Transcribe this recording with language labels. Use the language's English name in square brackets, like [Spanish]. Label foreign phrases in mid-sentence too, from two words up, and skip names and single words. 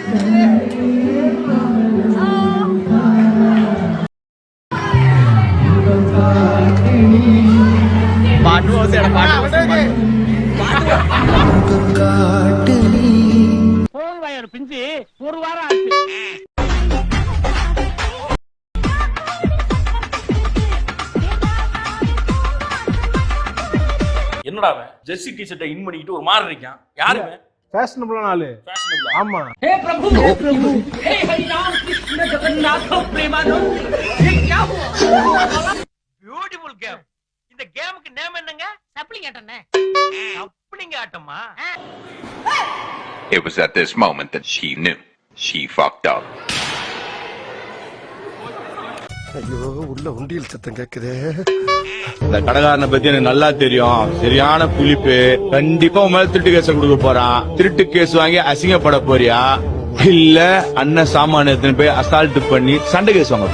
[Tamil] பிஞ்சு ஒரு வாரம் ஆச்சு. என்னடா அவன் [English] jersey T-shirt [Tamil] இன் பண்ணிக்கிட்டு ஒரு மாதிரி இருக்கான். யாருமே ஃபேஷனபிளான ஆளு. ஃபேஷனபிளா? ஆமா. [Hindi] हे प्रभु हे प्रभु हे हरि राम कृष्ण जगन्नाथ प्रेमानंद ये क्या हुआ? [English] beautiful game. [Tamil] இந்த கேமுக்கு நேம் என்னங்க? சப்ளிங் ஆட்டனே. சப்ளிங் ஆட்டமா? [English] It was at this moment that she knew she fucked up. [Tamil] ஐயோ, உள்ள உண்டியல் சத்தம் கேக்குதே. இந்த கடைக்காரனை பத்தி எனக்கு நல்லா தெரியும். சரியான புளிப்பு. கண்டிப்பா உன் மேல திருட்டு கேஸ் கொடுக்க போறான். திருட்டு கேஸ் வாங்கி அசிங்கப்பட போறியா, இல்ல அண்ணன் சாமான எடுத்துன்னு போய் அசால்ட் பண்ணி சண்டை கேஸ் வாங்க?